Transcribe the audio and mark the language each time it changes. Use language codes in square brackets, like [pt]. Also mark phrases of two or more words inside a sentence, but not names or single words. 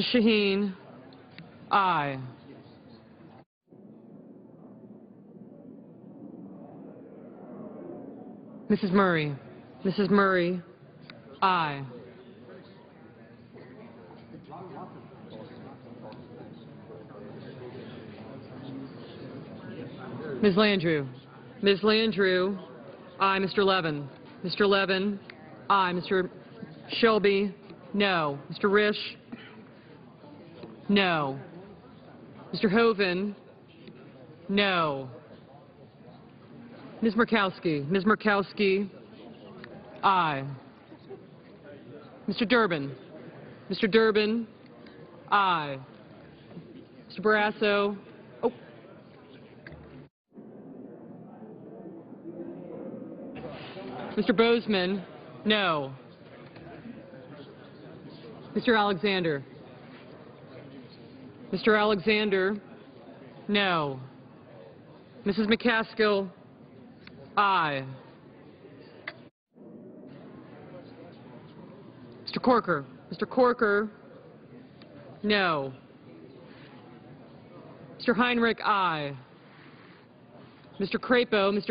[en] Shaheen, aye. Mrs. Murray. Mrs. Murray, aye. Ms. Landrieu. Ms. Landrieu, aye. Mr. Levin. Mr. Levin, aye. Mr. Shelby, no. Mr. Risch, no. Mr. Hoven, no. Ms. Murkowski. Ms. Murkowski, aye. Mr. Durbin. Mr. Durbin, aye. Mr. Barrasso, oh. Mr. Bozeman, no. Mr. Alexander. Mr. Alexander, no. Mrs. McCaskill, aye. Mr. Corker. Mr. Corker, no. Mr. Heinrich, aye. Mr. Crapo. Mr.